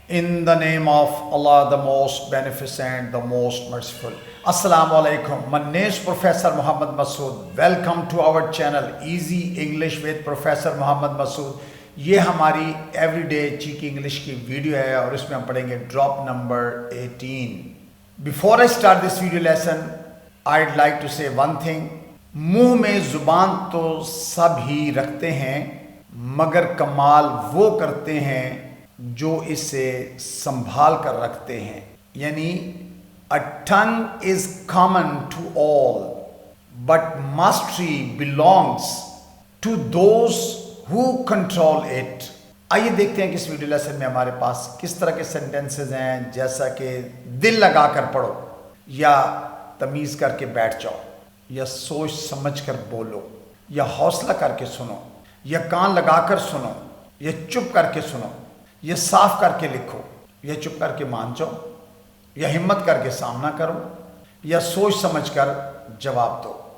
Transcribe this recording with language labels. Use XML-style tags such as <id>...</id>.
<en>In the name of Allah, the most beneficent, the most merciful. Assalamu alaikum. My name is Professor Muhammad Masood. Welcome to our channel Easy English with Professor Muhammad Masood.</en> <ur>یہ ہماری every day چیکی English کی video ہے اور اس میں ہم پڑھیں گے drop number 18.</ur> <en>Before I start this video lesson, I'd like to say one thing.</en> <ur>منہ میں زبان تو سب ہی رکھتے ہیں مگر کمال وہ کرتے ہیں جو اسے سنبھال کر رکھتے ہیں.</ur> <en>یعنی a tongue is common to all but mastery belongs to those who control it.</en> <ur>آئیے دیکھتے ہیں کہ اس ویڈیو لیسن میں ہمارے پاس کس طرح کے سینٹنسز ہیں. جیسا کہ دل لگا کر پڑھو یا تمیز کر کے بیٹھ جاؤ یا سوچ سمجھ کر بولو یا حوصلہ کر کے سنو یا کان لگا کر سنو یا چپ کر کے سنو یا صاف کر کے لکھو یا چپ کر کے مان جاؤ یا ہمت کر کے سامنا کرو یا سوچ سمجھ کر جواب دو.</ur>